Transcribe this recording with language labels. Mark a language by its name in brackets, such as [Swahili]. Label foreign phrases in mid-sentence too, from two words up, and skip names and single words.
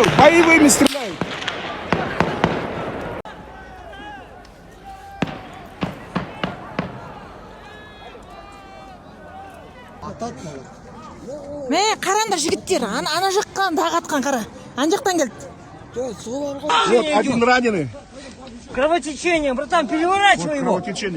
[Russian] Боевыми стреляют! [Kazakh] Мен қараңдар жігіттер, ана жақтан дағы атқан қара. Ана жақтан келді. [Russian] Вот один раненый. Кровотечение, братан, переворачивай его. Кровотечение.